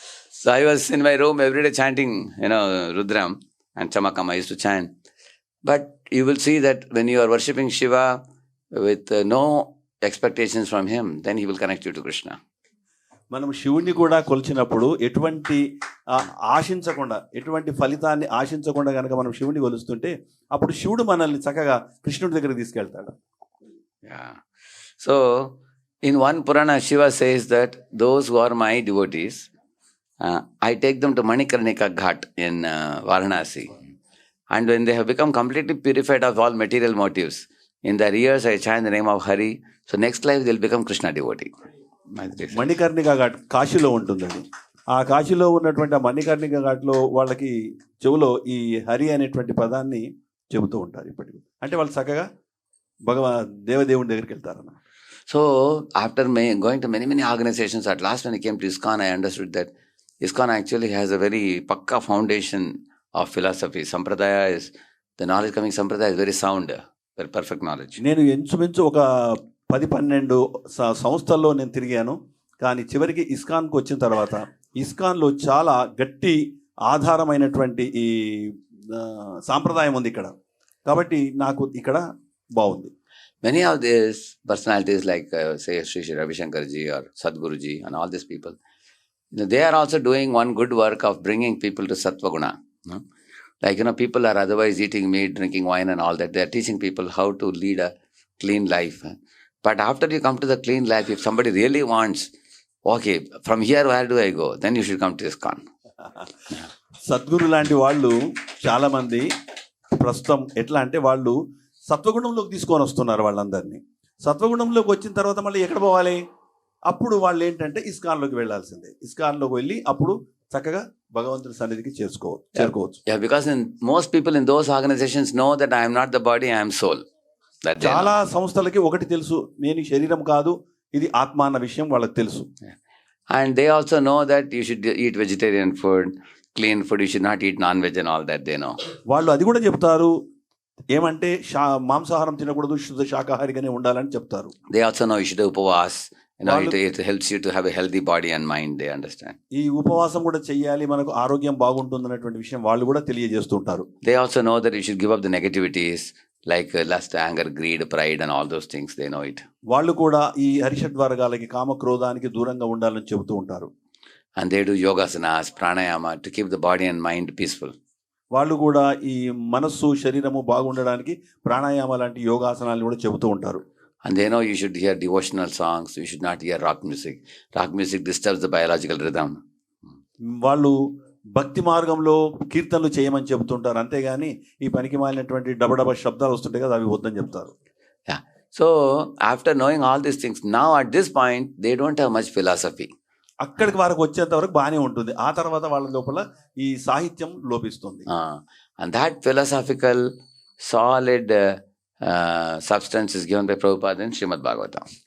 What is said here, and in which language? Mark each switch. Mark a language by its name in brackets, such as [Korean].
[English] So I was in my room every day chanting, Rudram and Chamakam. I used to chant. But you will see that when you are worshipping Shiva with no expectations from him, then he will connect you to Krishna. [Telugu] మనం శివుణ్ణి కూడా కొలిచినప్పుడు ఎటువంటి ఆశించకుండా, ఎటువంటి ఫలితాన్ని ఆశించకుండా కనుక మనం శివుణ్ణి కొలుస్తుంటే అప్పుడు శివుడు మనల్ని చక్కగా కృష్ణుడి దగ్గరికి తీసుకెళ్తాడు. [English] Yeah. So in one Purana, Shiva says that those who are my devotees, I take them to Manikarnika Ghat in Varanasi. And when they have become completely purified of all material motives, in their ears I chant the name of Hari. So next life they will become Krishna devotee. [Telugu] Manikarnika ghat కాశీలో ఉంటుందండి. ఆ కాశీలో ఉన్నటువంటి ఆ మణికర్ణిక ఘాట్లో వాళ్ళకి చెవులో ఈ హరి అనేటువంటి పదాన్ని చెబుతూ ఉంటారు ఇప్పటికి. అంటే వాళ్ళు చక్కగా దేవదేవుని దగ్గరికి వెళ్తారన్న. [English] So after going to many organizations, at last when I came to ISKCON, I understood that ISKCON actually has a very pakka foundation of philosophy. Sampradaya is, the knowledge coming Sampradaya is very sound, very perfect knowledge. [Telugu] నేను ఇంచుమించు ఒక 10-12 సంస్థల్లో నేను తిరిగాను. కానీ చివరికి ఇస్కాన్కి వచ్చిన తర్వాత ఇస్కాన్లో చాలా గట్టి ఆధారమైనటువంటి ఈ సాంప్రదాయం ఉంది ఇక్కడ. కాబట్టి నాకు ఇక్కడ బాగుంది. [English] Many of these personalities like say Sri Ravi Shankar ji or Sadhguru ji and all these people, they are also doing one good work of bringing people to Sattva Guna. Like, people are otherwise eating meat, drinking wine and all that. They are teaching people how to lead a clean life. But after you come to the clean life, if somebody really wants, okay, from here where do I go? Then you should come to ISKCON. [Telugu] Sadhguru లాంటి వాళ్ళు చాలా మంది ప్రస్తుతం ఎట్లా అంటే వాళ్ళు సత్వగుణంలోకి తీసుకొని వస్తున్నారు వాళ్ళందరినీ. సత్వగుణంలోకి వచ్చిన తర్వాత మళ్ళీ ఎక్కడ పోవాలి? అప్పుడు వాళ్ళు ఏంటంటే ఇస్కాన్లోకి వెళ్ళాల్సిందే. ఇస్కాన్లోకి వెళ్ళి అప్పుడు చక్కగా భగవంతుడి సన్నిధికి చేరుకోవచ్చు. [English] Yeah, because most people in those organizations know that I am not the body, I am soul. [Telugu] చాలా సంస్థలకి ఒకటి తెలుసు, నేను శరీరం కాదు, ఇది ఆత్మ అన్న విషయం వాళ్ళకి తెలుసు. [English] And they also know that you should eat vegetarian food, clean food, you should not eat non-veg and all that they know. [Telugu] వాళ్ళు అది కూడా చెప్తారు, ఏమంటే మాంసాహారం తినకూడదు, శుద్ధ శాకాహారిగానే ఉండాలని చెప్తారు. [English] They also know you should upavas. It helps you to have a healthy body and mind, they understand. [Telugu] ఈ ఉపవాసం కూడా చెయ్యాలి, మనకు ఆరోగ్యం బాగుంటుంది అనేటువంటి విషయం వాళ్ళు కూడా తెలియజేస్తుంటారు. [English] They also know that you should give up the negativities like lust, anger, greed, pride and all those things. They know it. [Telugu] వాళ్ళు కూడా ఈ హరిషడ్ వర్గాలకి, కామ క్రోధానికి దూరంగా ఉండాలని చెబుతూ ఉంటారు. [English] And they do yogasanas, pranayama to keep the body and mind peaceful. [Telugu] వాళ్ళు కూడా ఈ మనస్సు శరీరము బాగుండడానికి ప్రాణాయామ లాంటి యోగాసనాలు కూడా చెబుతూ ఉంటారు. [English] And they know you should hear devotional songs, you should not hear rock music. Rock music disturbs the biological rhythm. [Telugu] వాళ్ళు భక్తి మార్గంలో కీర్తనలు చేయమని చెబుతుంటారు, అంతేగాని ఈ పనికి మాలినటువంటి డబడబ శబ్దాలు వస్తుంటాయి కదా, అవి వద్దని చెప్తారు. [English] Yeah. So after knowing all these things, now at this point they don't have much philosophy. [Telugu] అక్కడికి వరకు వచ్చేంత వరకు బాగానే ఉంటుంది, ఆ తర్వాత వాళ్ళ లోపల ఈ సాహిత్యం లోపిస్తుంది. [English] And that philosophical solid substance is given by Prabhupada in Srimad Bhagavatam.